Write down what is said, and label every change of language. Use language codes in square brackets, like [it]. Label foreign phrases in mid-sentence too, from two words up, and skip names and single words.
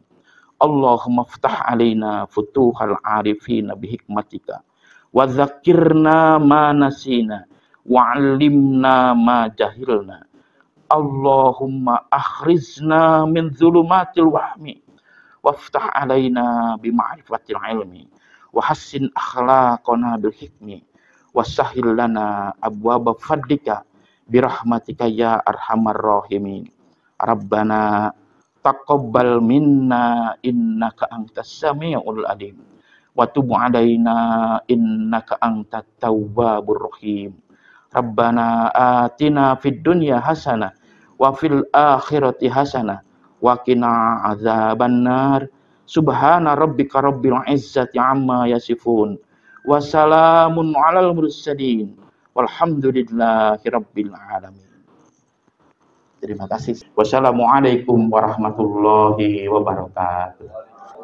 [ar] اللهم افتح علينا فتوح العارفين بحكمتك وذكرنا ما نسينا وعلمنا ما جهلنا. اللهم أخرجنا من ظلمات الوهم وافتح علينا بمعرفة العلم وحسن أخلاقنا بالحكم وسهل لنا أبواب فضلك برحمتك يا أرحم الراحمين. ربنا تقبل منا إنك أنت السميع العليم وتب علينا إنك أنت التواب الرحيم. ربنا آتنا في الدنيا حسنة وفي الآخرة حسنة وقنا عذاب النار. سبحان ربك رب العزة عما يصفون وسلام على المرسلين والحمد لله رب العالمين. [id] Terima kasih. [ar] السلام عليكم ورحمة الله وبركاته.